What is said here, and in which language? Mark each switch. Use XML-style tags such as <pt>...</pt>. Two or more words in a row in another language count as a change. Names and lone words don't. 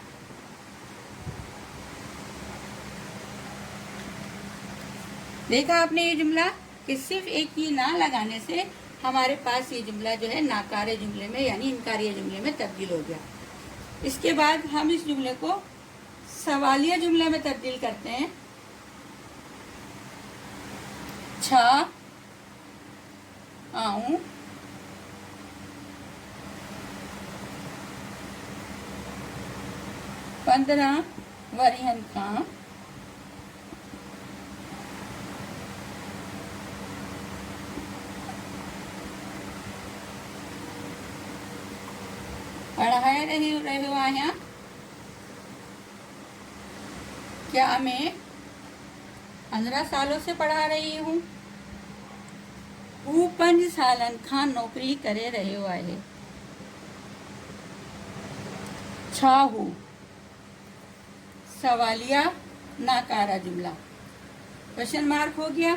<ur>دیکھا آپ نے یہ جملہ کہ صرف ایک ہی نا لگانے سے ہمارے پاس یہ جملہ جو ہے ناکارے جملے میں یعنی انکاریہ جملے میں تبدیل ہو گیا. اس کے بعد ہم اس جملے کو سوالیہ جملے میں تبدیل کرتے ہیں.</ur> <sd>छा आऊं 15 वरियन खां पढ़ाए रहो आहियां।</sd> <ur>کیا میں 15 سالوں سے پڑھا رہی ہوں.</ur> <sd>हूँ 5 सालन खां नौकरी करे रहो आहे। छा हूँ</sd> <ur>سوالیہ ناکارہ جملہ,</ur> <en>question mark</en> <ur>ہو گیا.</ur>